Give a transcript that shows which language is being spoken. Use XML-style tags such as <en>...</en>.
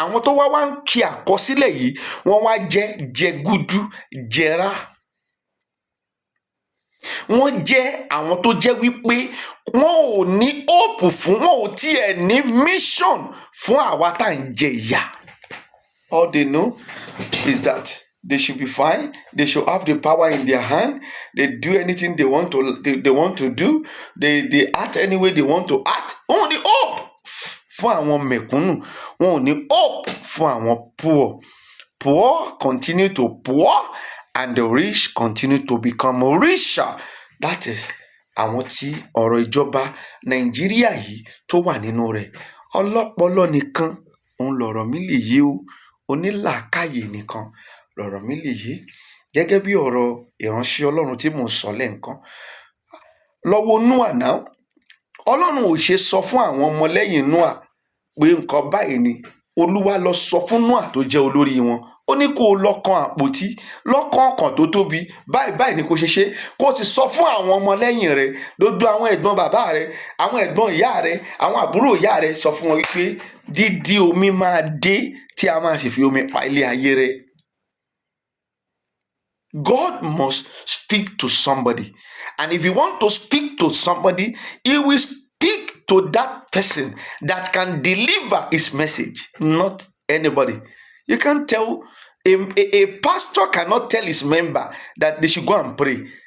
<yo>Àwọn tó wá ń kí àkọsílẹ̀ yìí wọ́n wá jẹ́ jẹgúdú jẹrá. Wọ́n jẹ́ àwọn tó jẹ́ wípé wọn ò ní hope fún, wọn ò tiẹ̀ ní mission fún àwa tá à ń jẹ ìyà.</yo> <en>All they know is that they should be fine. They should have the power in their hand. They do anything they want to do. They act any way they want to act.</en> <yo>Wọn ò ní hope fún àwọn mẹ̀kúnnù. Wọn ò ní hope fún àwọn</yo> <en>poor. Poor continue to poor and the rich continue to become richer. That is</en> <yo>àwọn tí ọ̀rọ̀ ìjọba Nàìjíríà yìí tó wà nínú rẹ̀. Ọlọ́pọlọ nìkan òun lọ̀rọ̀ mi lè yé o. Onílàákàyè nìkan lọ̀rọ̀ mi lè yé. Gẹ́gẹ́ bí ọ̀rọ̀ ìránṣẹ́ Ọlọ́run tí mò ń sọ lẹ́ǹkan. Lọ́wọ́ Nóà náà, Ọlọ́run ò ṣe sọ fún àwọn ọmọlẹ́yìn Nóà pé nǹkan báyìí ni. Olúwa lọ sọ fún Nóà tó jẹ́ olórí wọn. Ó ní kó o lọ́kàn àpótí, lọ́kàn ọkàn tó tóbi, báyìí ni kó ṣe ṣe. Kó o ti sọ fún àwọn ọmọlẹ́yìn rẹ, gbogbo àwọn ẹ̀gbọ́n bàbá rẹ, àwọn ẹ̀gbọ́n ìyá rẹ, àwọn àbúrò ìyá rẹ, sọ fún wọn wípé dídí omi máa dé tí a máa sì fi omi pa ilé ayé rẹ.</yo> <en>God must speak to somebody. And if you want to speak to somebody, he will speak to that person that can deliver his message, not anybody. You can't tell, a pastor cannot tell his member that they should go and pray.</en>